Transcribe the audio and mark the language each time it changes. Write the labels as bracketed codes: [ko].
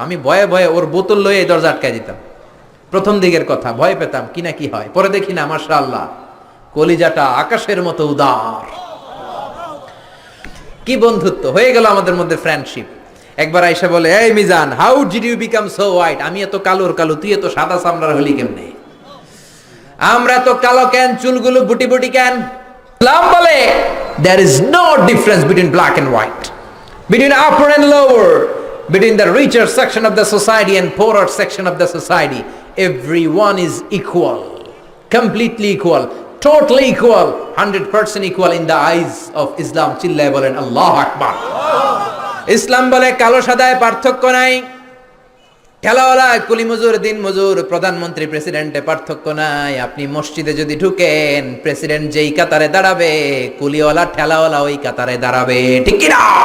[bn] আমি ভয়ে ভয়ে ওর বোতল লয়ে এই দরজা আটকায় দিতাম। প্রথম দিকের কথা ভয় পেতাম কি না কি হয়, পরে দেখি না মাশাআল্লাহ কলিজাটা আকাশের মতো উদার। কি বন্ধুত্ব হয়ে গেল আমাদের মধ্যে, ফ্রেন্ডশিপ। একবার আয়েশা বলে, এই Mizan, [en] How did you become so white? [bn] আমি এত কালোর কালো, তুই এত সাদা চামড়ার হলি কেমনে? আমরা তো কালো কেন, চুলগুলো বুটি বুটি কেন? ইসলাম বলে [en] there is no difference between black and white, between upper and lower, between the richer section of the society and poorer section of the society. Everyone is equal, completely equal, totally equal, 100% equal in the eyes of Islam. [bn] চিল্লায় বলেন আল্লাহু আকবার। ইসলাম বলে কালো সাদায় পার্থক্য নাই, ঠেলাওয়ালা কুলি মজুর, দিন মজুর, প্রধানমন্ত্রী প্রেসিডেন্টে পার্থক্য নাই। আপনি মসজিদে যদি ঢুকেন, প্রেসিডেন্ট যেই কাতারে দাঁড়াবে, কুলিওয়ালা ঠেলাওয়ালা ওই কাতারে দাঁড়াবে, ঠিক কি না?